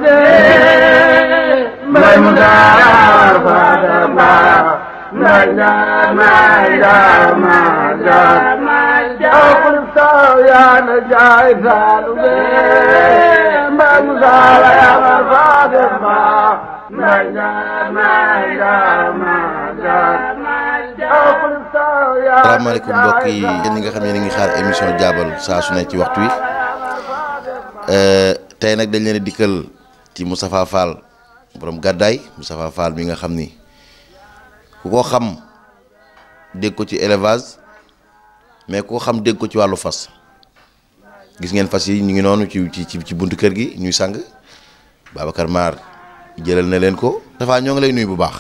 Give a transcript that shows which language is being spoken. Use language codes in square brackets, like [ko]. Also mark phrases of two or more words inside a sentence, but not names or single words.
[wo] Musala Fadema Mayana Jama Jama Jama Yana Jaisan Musala Yamar Fadema salaamaaleykum mbokk yi yéen ñi nga xam ne ngi xaar émission jaabal saa su ne ci waxtu wi tey nag dañ leen a dikkal ci Moustapha Fall borom gàddaay Moustapha Fall mi nga xam ni ku ko xam dégg ko ci élevage mais ku ko xam dégg ko ci wàllu fas gis ngeen fas yi ñu ngi noonu ci buntu kër gi ñuy sang Babacar Mar jëlal na leen ko dafa ñoo ngi lay nuyu bu baax.